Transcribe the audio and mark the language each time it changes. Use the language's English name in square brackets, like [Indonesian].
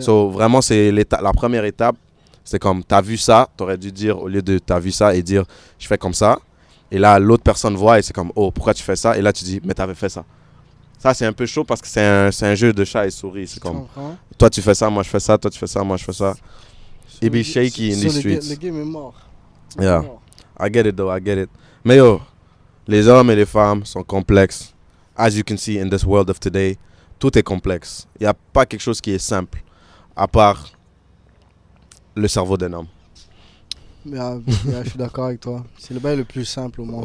[French] So, vraiment, c'est la première étape. C'est comme, t'as vu ça, t'aurais dû dire, au lieu de t'as vu ça et dire, je fais comme ça. Et là, l'autre personne voit et c'est comme, oh, pourquoi tu fais ça? Et là, tu dis, mais t'avais fait ça. Ça, c'est un peu chaud parce que c'est un jeu de chat et souris. C'est comme, toi, tu fais ça, moi, je fais ça, toi, tu fais ça, moi, je fais ça. [English] It be shaky in the streets. [French] Le game est mort. [English] Yeah, I get it though, I get it. [French] Mais yo, les hommes et les femmes sont complexes. [English] As you can see in this world of today, [French] tout est complexe. Il n'y a pas quelque chose qui est simple, à part le cerveau d'un homme. Je suis d'accord avec toi. C'est le bail le plus simple au monde.